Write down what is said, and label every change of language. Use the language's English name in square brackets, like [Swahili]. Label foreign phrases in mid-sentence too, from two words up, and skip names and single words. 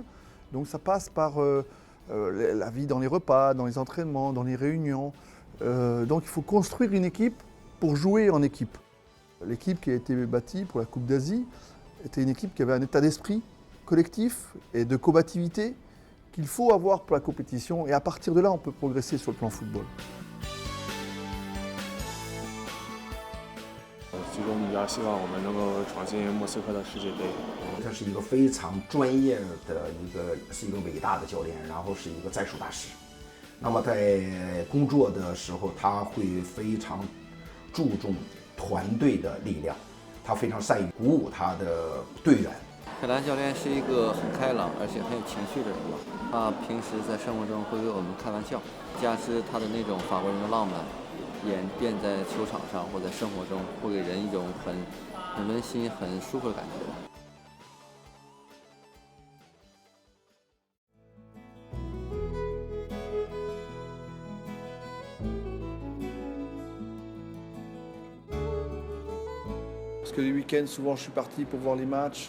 [French] Donc ça passe par la vie dans les repas, dans les entraînements, dans les réunions. Donc il faut construire une équipe pour jouer en équipe. L'équipe qui a été bâtie pour la Coupe d'Asie était une équipe qui avait un état d'esprit collectif et de combativité qu'il faut avoir pour la compétition. Et à partir de là, on peut progresser sur le plan football. [Chinese] 最终比较希望我们能够闯进莫斯科的世界杯。他是一个非常专业的是一个伟大的教练，然后是一个战术大师。那么在工作的时候，他会非常注重团队的力量，他非常善于鼓舞他的队员。凯达教练是一个很开朗而且很有情绪的人吧。他平时在生活中会为我们开玩笑，加之他的那种法国人的浪漫。演变在球场上或在生活中，会给人一种很温馨、很舒服的感觉。 [French] Parce que les week-ends, souvent, je suis parti pour voir les matchs.